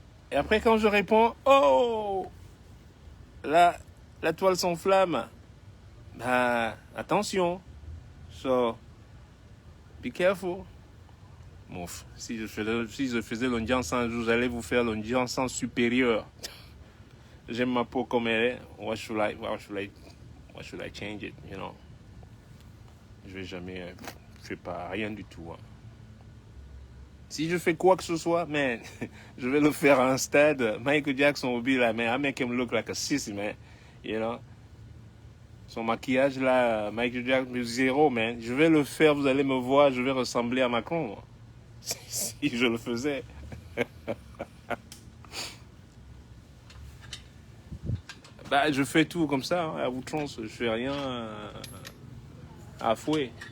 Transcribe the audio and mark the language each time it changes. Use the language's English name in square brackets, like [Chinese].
[French] Et après, quand je réponds, oh, la toile s'enflamme. Bah, attention. [English] So, Be careful. [French] Mouf, si je faisais l'audience un jour, j'allais vous faire l'audience supérieure. J'aime ma peau comme elle est. [English] Why should I change it, you know? [French] Je vais jamais, je fais pas rien du tout. Hein. Si je fais quoi que ce soit, man, je vais le faire à un stade. [English] Michael Jackson will be like, man, I make him look like a sissy, man. You know? [French] Son maquillage là, Michael Jackson, zéro, man. Je vais le faire, vous allez me voir, je vais ressembler à Macron. Moi. Si je le faisais. Bah, je fais tout comme ça, hein, à outrance. Je fais rien à fouet.